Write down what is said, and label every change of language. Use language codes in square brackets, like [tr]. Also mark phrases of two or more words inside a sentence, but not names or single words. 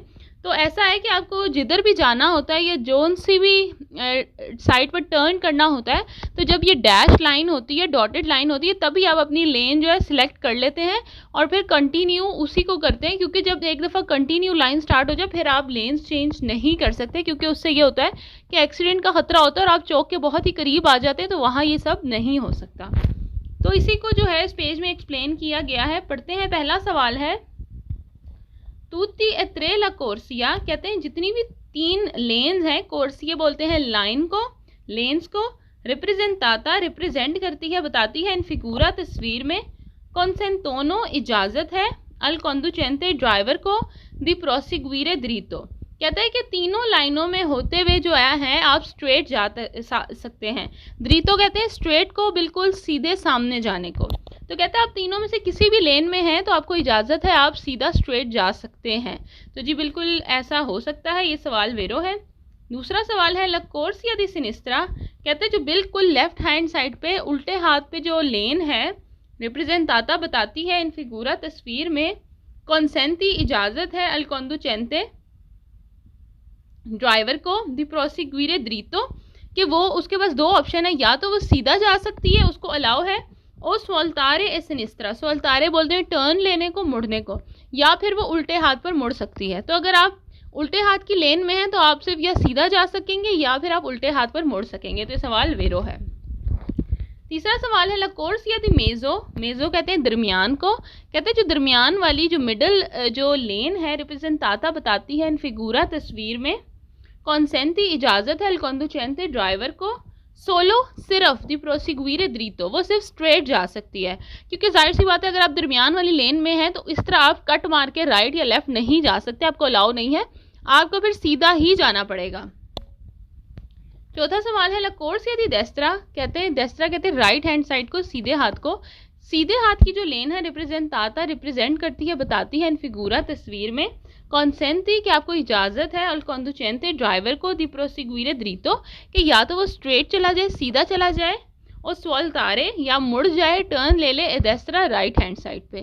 [hi] तो ऐसा है कि आपको जिधर भी जाना होता है या जोन सी भी साइड पर टर्न करना होता है, तो जब ये [en] dash line [hi] होती है, [en] dotted line [hi] होती है, तभी आप अपनी लेन जो है सिलेक्ट कर लेते हैं और फिर कंटिन्यू उसी को करते हैं। क्योंकि जब एक दफ़ा [en] continue line start [hi] हो जाए फिर आप [en] lanes change [hi] नहीं कर सकते, क्योंकि उससे ये होता है कि एक्सीडेंट का खतरा होता है और आप चौक के बहुत ही करीब आ जाते हैं, तो वहाँ ये सब नहीं हो सकता। तो इसी को जो है इस पेज में एक्सप्लेन किया गया है। पढ़ते हैं। पहला सवाल है [it] tutti e tre la corsia, [hi] कहते हैं जितनी भी 3 लेन्स हैं, कोर्सिया बोलते हैं लाइन को, लेन्स को, रिप्रेजेंटाता रिप्रेजेंट करती है, बताती है [it] in figura [hi] तस्वीर में, कंसेंटोनो इजाज़त है, [it] al conducente [hi] ड्राइवर को, [it] di proseguire dritto, [hi] कहता है कि तीनों लाइनों में होते हुए जो आया है आप स्ट्रेट जा सकते हैं। द्रीतो कहते हैं स्ट्रेट को, बिल्कुल सीधे सामने जाने को। तो कहता है आप तीनों में से किसी भी लेन में हैं तो आपको इजाज़त है, आप सीधा स्ट्रेट जा सकते हैं। तो जी बिल्कुल ऐसा हो सकता है, ये सवाल वेरो है। दूसरा सवाल है [it] la corsia di sinistra, [hi] कहते हैं जो बिल्कुल [en] left hand side [hi] पे उल्टे हाथ पे जो लेन है, रिप्रेजेंटाता बताती है [it] in figura [hi] तस्वीर में, consenti इजाज़त है, [it] al conducente [hi] ड्राइवर को, [it] di proseguire dritto, [hi] कि वो उसके पास 2 ऑप्शन है, या तो वो सीधा जा सकती है, उसको अलाउ है, और [it] svoltare a sinistra, [hi] स्वल्तारे बोलते हैं टर्न लेने को, मुड़ने को, या फिर वो उल्टे हाथ पर मुड़ सकती है। तो अगर आप उल्टे हाथ की लेन में हैं तो आप सिर्फ या सीधा जा सकेंगे या फिर आप उल्टे हाथ पर मुड़ सकेंगे। तो ये सवाल वेरो है। तीसरा सवाल है [it] la corsia di mezzo, [hi] मेजो कहते हैं दरमियान को, कहते हैं जो दरमियान वाली जो मिडल जो लेन है, रिप्रेजेंटाता बताती है [it] in figura [hi] तस्वीर में, consenti इजाज़त है, [it] al conducente [hi] ड्राइवर को, सोलो सिर्फ [it] di proseguire dritto, [hi] वो सिर्फ स्ट्रेट जा सकती है। क्योंकि जाहिर सी बात है अगर आप दरमियान वाली लेन में हैं तो इस तरह आप कट मार के राइट या लेफ्ट नहीं जा सकते, आपको अलाउ नहीं है, आपको फिर सीधा ही जाना पड़ेगा। चौथा सवाल है [it] la corsia di destra, [hi] कहते हैं डेस्ट्रा कहते हैं [en] right hand side [hi] को, सीधे हाथ को। सीधे हाथ की जो लेन है रिप्रेजेंटाता रिप्रेजेंट करती है, बताती है [it] in figura [hi] तस्वीर में, कॉन्सेंटी कि आपको इजाज़त है, [it] al conducente [hi] ड्राइवर को, [it] di proseguire dritto, [hi] कि या तो वो स्ट्रेट चला जाए, सीधा चला जाए, और स्वल्तारे या मुड़ जाए, टर्न ले ले [it] a destra [en] right hand side [hi] पे।